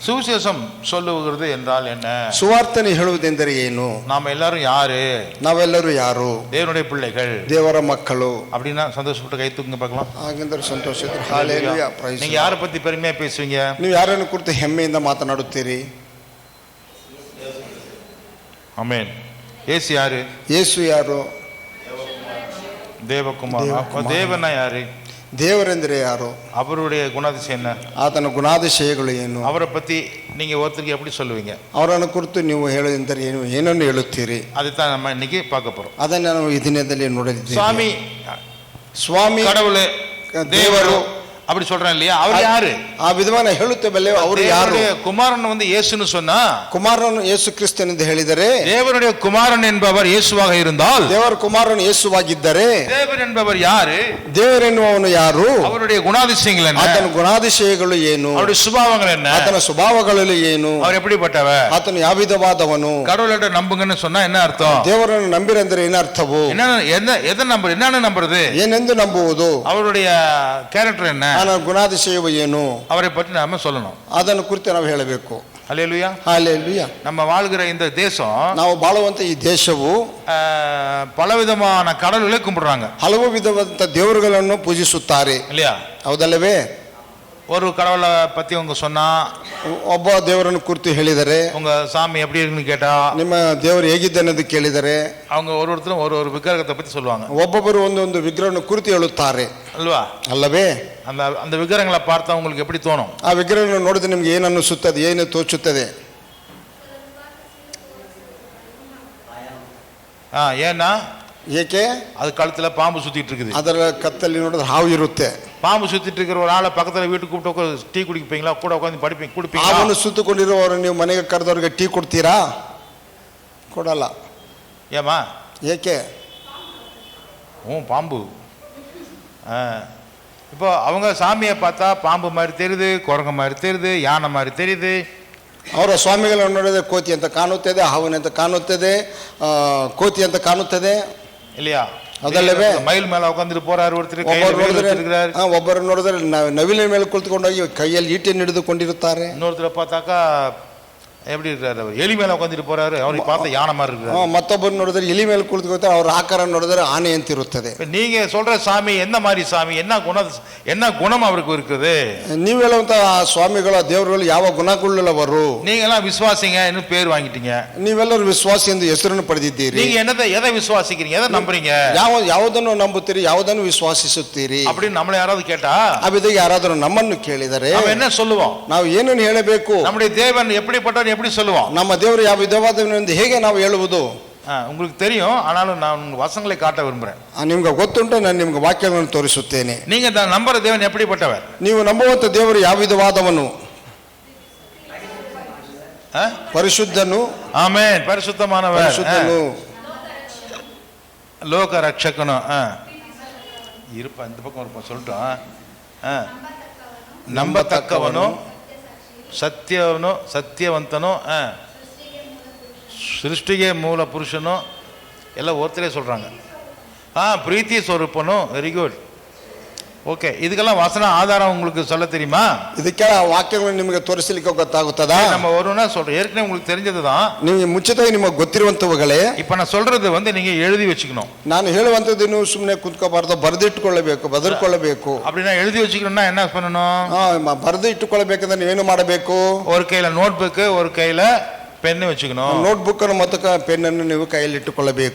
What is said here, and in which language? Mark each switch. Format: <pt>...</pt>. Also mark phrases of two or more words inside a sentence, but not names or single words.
<ta>சுவிசேஷம் சொல்லுகிறது என்றால் என்ன?</ta> <kn>ಸುವಾರ್ತನೆ ಹೇಳುವುದೆಂದರೆ ಏನು?</kn> <ta>நாம எல்லாரும் யாரு?</ta> <kn>ನಾವೆಲ್ಲರೂ ಯಾರು?</kn> <ta>தேவனுடைய பிள்ளைகள்,</ta> <kn>ದೇವರ ಮಕ್ಕಳು.</kn> <ta>அப்படின்னா சந்தோஷப்பட்டு கை தூக்குங்க பார்க்கலாம்.</ta> <kn>ಹಾಗೆಂದರೆ ಸಂತೋಷ ಇದ್ರೆ ಹಾಲೆಲೂಯಾ ಪ್ರೈಸ್.</kn> <ta>நீங்க யாரை பத்தி பெருமையா பேசுவீங்க?</ta> <kn>ನೀವು ಯಾರನ್ನು ಕುರಿತು ಹೆಮ್ಮೆಯಿಂದ ಮಾತನಾಡುತ್ತೀರಿ?</kn> <ta>ஆமென். இயேசு யாரு?</ta> <kn>ಯೇಸು ಯಾರು?</kn> <ta>தேவகுமார். அப்ப தேவனா யாரு?</ta> <kn>ದೇವರೆಂದರೆ ಯಾರು?</kn> <ta>அவருடைய குணாதிசயம் என்ன?</ta> <kn>ಆತನ ಗುಣಾತಿಶಯಗಳು ಏನು?</kn> <ta>அவரை பத்தி நீங்க ஒருத்தருக்கு எப்படி சொல்லுவீங்க?</ta> <kn>ಅವರನ್ನು ಕುರಿತು ನೀವು ಹೇಳುವುದೆಂದರೆ ಏನು? ಏನನ್ನು ಹೇಳುತ್ತೀರಿ?</kn> <ta>அதுதான் நம்ம இன்னைக்கு பார்க்க போறோம்.</ta> <kn>ಅದನ್ನು ನಾವು ಈ ದಿನದಲ್ಲಿ ನೋಡಲಿದ್ದೇವೆ.</kn> <ta>சுவாமி,</ta> <kn>ಸ್ವಾಮಿ,</kn> <ta>கடவுளே, தேவரு அப்படி சொல்றேன் இல்லையா? அவர் யாரு?</ta> <kn>ಆ ವಿಧವಾನ ಹೇಳುತ್ತೇವಲ್ಲ, ಅವರು ಯಾರು?</kn> <ta>குமாரன் வந்து இயேசுன்னு சொன்னா,</ta> <kn>ಕುಮಾರನು ಯೇಸು ಕ್ರಿಸ್ತನ್ ಎಂದು ಹೇಳಿದರೆ,</kn> <ta>தேவனுடைய குமாரன் என்பவர் இயேசுவாக இருந்தால்,</ta> <kn>ದೇವರ ಕುಮಾರನು ಯೇಸುವಾಗಿದ್ದರೆ,</kn> <ta>தேவன் என்பவர் யாரு?</ta> <kn>ದೇವರೆನ್ನುವವನು ಯಾರು?</kn> <ta>அவருடைய குணாதிசயங்கள் என்ன?</ta> <kn>ಆತನ ಗುಣಾತಿಶಯಗಳು ಏನು?</kn> <ta>அவருடைய சுபாவங்கள் என்ன?</ta> <kn>ಆತನ ಸ್ವಭಾವಗಳಲ್ಲಿ ಏನು?</kn> <ta>அவர் எப்படிப்பட்டவர்?</ta> <kn>ಆತನು ಯಾವ ವಿಧವಾದವನು?</kn> <ta>கடவுளை நம்புங்கன்னு சொன்னா என்ன அர்த்தம்?</ta> <kn>ದೇವರನ್ನು ನಂಬಿರೆಂದರೆ ಏನು ಅರ್ಥವು?</kn> <ta>என்னன்னு நம்புறது?</ta> <kn>ಏನೆಂದು ನಂಬುವುದು?</kn> <ta>அவருடைய கேரக்டர் என்ன?</ta> <kn>ಗುಣಾತಿಶಯವು ಏನು?</kn> <ta>அவரை பற்றி நாம சொல்லணும்.</ta> <kn>ಅದನ್ನು ಕುರಿತು ನಾವು ಹೇಳಬೇಕು.</kn> <ta>ஹல்லேலூயா. ஹல்லேலூயா. நம்ம வாழ்கிற இந்த தேசம்,</ta> <kn>ನಾವು ಬಾಳುವಂತ ಈ ದೇಶವು</kn> <ta>பலவிதமான கடவுள்களை கும்பிடுறாங்க.</ta> <kn>ಹಲವು ವಿಧವಾದ ದೇವರುಗಳನ್ನು ಪೂಜಿಸುತ್ತಾರೆ,</kn> <ta>இல்லையா?</ta> <kn>ಹೌದಲ್ಲವೇ?</kn> <ta>ஒரு கடவுளை பத்தி உங்க சொன்னா,</ta> <kn>ಒಬ್ಬ ದೇವರನ್ನು ಕುರಿತು ಹೇಳಿದರೆ,</kn> <ta>உங்க சாமி எப்படி இருக்குன்னு கேட்டா,</ta> <kn>ನಿಮ್ಮ ದೇವರು ಹೇಗಿದ್ದಾನೆಂದು ಕೇಳಿದರೆ,</kn> <ta>அவங்க ஒருத்தரும் ஒரு விக்கிரகத்தை பத்தி சொல்லுவாங்க.</ta> <kn>ಒಬ್ಬೊಬ್ಬರು ಒಂದೊಂದು ವಿಗ್ರಹವನ್ನು ಕುರಿತು ಹೇಳುತ್ತಾರೆ, ಅಲ್ವಾ? ಅಲ್ಲವೇ?</kn> <ta>அந்த விக்கிரகங்களை பார்த்தா உங்களுக்கு எப்படி தோணும்?</ta> <kn>ಆ ವಿಗ್ರಹವನ್ನು ನೋಡಿದ್ರೆ ನಿಮ್ಗೆ ಏನು ಅನ್ನಿಸುತ್ತದೆ? ಏನು ತೋಚುತ್ತದೆ?</kn> <ta>ஏன்னா,</ta> <kn>ಏಕೆ?</kn> <ta>அது கழுத்துல பாம்பு சுத்திட்டு இருக்குது.</ta> <kn>ಅದರ ಕತ್ತಲ್ಲಿ ನೋಡಿದ್ರೆ ಹಾವು ಇರುತ್ತೆ.</kn> <ta>பாம்பு சுத்திட்டு இருக்கிற ஒரு ஆளை பக்கத்துல வீட்டுக்கு கூப்பிட்டு டீ குடிப்பீங்களா? கூட உட்காந்து குடிப்பீங்க?</ta> <kn>ಹಾವನ್ನು ಸುತ್ತಕೊಂಡಿರುವವರು ನೀವು ಮನೆಗೆ ಕರೆದವ್ರಿಗೆ ಟೀ ಕೊಡ್ತೀರಾ? ಕೊಡಲ್ಲ.</kn> <ta>ஏமா?</ta> <kn>ಏಕೆ?</kn> <ta>பாம்பு. இப்போ அவங்க சாமியை பார்த்தா பாம்பு மாதிரி தெரியுது, குரங்கு மாதிரி தெரியுது, யானை மாதிரி தெரியுது.</ta> <kn>ಅವರ ಸ್ವಾಮಿಗಳನ್ನು ನೋಡಿದ್ರೆ ಕೋತಿ ಅಂತ ಕಾಣುತ್ತದೆ, ಹಾವಿನಂತ ಕಾಣುತ್ತದೆ, ಕೋತಿ ಅಂತ ಕಾಣುತ್ತದೆ,</kn> <ta>இல்லையா?</ta> <kn>ಅದಲ್ಲವೇ?</kn> <ta>மயில் மேல உட்காந்துட்டு போறாரு ஒருத்தர்,</ta> <kn>ಒಬ್ಬರು ನೋಡಿದ್ರೆ ನವಿಲಿನ ಮೇಲೆ ಕುಳಿತುಕೊಂಡೋಗಿ ಕೈಯಲ್ಲಿ ಈಟೆಯನ್ನು ಹಿಡಿದುಕೊಂಡಿರುತ್ತಾರೆ.</kn> <ta>இன்னொருத்தரை பார்த்தாக்கா எப்படி இருக்காரு? அவர் எலி மேல உட்காந்துட்டு போறாரு, அவருக்கு பார்த்த யானை மாதிரி இருக்கு.</ta> <kn>ಮತ್ತೊಬ್ಬರು ನೋಡಿದ್ರೆ ಎಲಿ ಮೇಲೆ ಕುಳಿತುಕೊಳ್ತಾರೆ, ಅವ್ರ ಆಕಾರ ನೋಡಿದ್ರೆ ಆನೆ ಅಂತ ಇರುತ್ತದೆ.</kn> <ta>நீங்க சொல்ற சாமி என்ன மாதிரி சாமಿ? என்ன குணம் அவருக்கு இருக்குது?</ta> <kn>ನೀವು ಹೇಳುವಂತ ಸ್ವಾಮಿಗಳ ದೇವರುಗಳು ಯಾವ ಗುಣಗಳುಳ್ಳವರು?</kn> <ta>நீங்க எல்லாம் விசுவாசிங்க இன்னும் பேர் வாங்கிட்டீங்க.</ta> <kn>ನೀವೆಲ್ಲರೂ ವಿಶ್ವಾಸಿ ಎಂದು ಹೆಸರನ್ನು ಪಡೆದಿದ್ದೀರಿ.</kn> <ta>நீங்க எதை விசுவாசிக்கிறீங்க? எதை நம்புறீங்க?</ta> <kn>ಯಾವುದನ್ನು ನಂಬುತ್ತೀರಿ? ಯಾವುದನ್ನು ವಿಶ್ವಾಸಿಸುತ್ತೀರಿ?</kn> <ta>அப்படின்னு நம்மள ಯಾರಾவது கேட்டா,</ta> <kn>ಅವಿದ ಯಾರಾದರೂ ನಮ್ಮನ್ನು ಕೇಳಿದರೆ</kn> <ta>ನಾವು என்ன சொல்லுவோம்?</ta> <kn>ನಾವು ಏನನ್ನು ಹೇಳಬೇಕು?</kn> <ta>நம்முடைய தேவன் எப்படிப்பட்டவர் எப்படி சொல்லுவோம்?</ta> <kn>ನಮ್ಮ ದೇವರು ಯಾವ ವಿಧವಾದವನೆಂದು ಹೇಗೆ ನಾವು ಹೇಳುವುದು?</kn> <ta>உங்களுக்கு தெரியும், ஆனாலும் நான் உங்க வசனங்களை காட்ட விரும்புறேன்.</ta> <kn>ನಿಮ್ಗೆ ಗೊತ್ತುಂಟು, ನಾನು ನಿಮ್ಗೆ ವಾಕ್ಯಗಳನ್ನು ತೋರಿಸುತ್ತೇನೆ.</kn> <ta>நீங்க ನಂಬರ தேவன் எப்படிப்பட்டவர்?</ta> <kn>ನೀವು ನಂಬುವಂತ ದೇವರು ಯಾವ ವಿಧವಾದವನು? ಪರಿಶುದ್ಧನು. ಆಮೆನ್. ಪರಿಶುದ್ಧமானவர். ಪರಿಶುದ್ಧನು. ಲೋಕ ರಕ್ಷಕನು.</kn> <ta>இருப்பா, இந்த பக்கம் இருப்பா சொல்லிட்டோம்.</ta> <kn>ನಂಬತಕ್ಕವನು, ಸತ್ಯವಂತನು, ಸೃಷ್ಟಿಗೆ ಮೂಲ ಪುರುಷನು, ಎಲ್ಲ ಓದ್ತಲೇ சொல்றாங்க. ಪ್ರೀತಿ ಸ್ವರೂಪನು.</kn> <en>very good.</en> <kn>ಓಕೆ. ಇದಕ್ಕೆಲ್ಲ ವಚನ ಆಧಾರ</kn> <ta>உங்களுக்கு சொல்ல தெரியுமா?</ta> <kn>ಇದಕ್ಕೆಲ್ಲ ವಾಕ್ಯಗಳನ್ನು ನಿಮಗೆ ತೋರಿಸಲಿಕ್ಕೆ ಗೊತ್ತಾಗುತ್ತದಾ?</kn> <ta>நம்ம ஒருவனா சொல்றோம், ஏற்கனவே உங்களுக்கு தெரிஞ்சதுதான்.</ta> <kn>ನೀವು ಮುಂಚಿತವಾಗಿ ನಿಮಗೆ ಗೊತ್ತಿರುವಂತವುಗಳೇ.</kn> <ta>இப்ப நான் சொல்றது வந்து நீங்க எழுதி வச்சுக்கணும்.</ta> <kn>ನಾನು ಹೇಳುವಂತದ್ದು ನೀವು ಸುಮ್ಮನೆ ಕುತ್ಕೋಬಾರ್ದು, ಬರೆದಿಟ್ಟುಕೊಳ್ಳಬೇಕು, ಬದರ್ಕೊಳ್ಳಬೇಕು.</kn> <ta>அப்படின்னா எழுதி வச்சுக்கணும்னா என்ன பண்ணணும்?</ta> <kn>ಬರೆದು ಇಟ್ಟುಕೊಳ್ಳಬೇಕಂದ್ರೆ ನೀವೇನು ಮಾಡಬೇಕು?</kn> <ta>ஒரு கையில</ta> <en>note book,</en> <ta>ஒரு கையில பென் வச்சுக்கணும்.</ta> <en>note book</en> <kn>ಅನ್ನು ಮತ್ತು ಪೆನ್ ಅನ್ನು ನೀವು ಕೈಯಲ್ಲಿ ಇಟ್ಟುಕೊಳ್ಳಬೇಕು.</kn>